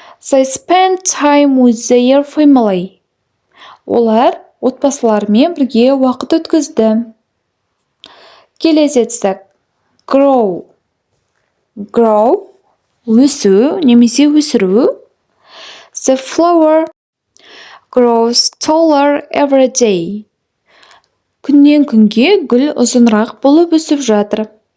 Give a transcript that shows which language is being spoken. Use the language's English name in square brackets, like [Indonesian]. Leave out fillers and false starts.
[English] They spend time with their family. [Kazakh] Олар отбасыларымен бірге уақыт өткізді. Келесі етістік. Grow. Өсу немесе өсіру. [English] The flower grows taller every day. [Kazakh] Күннен күнге гүл ұзынырақ болып өсіп жатыр.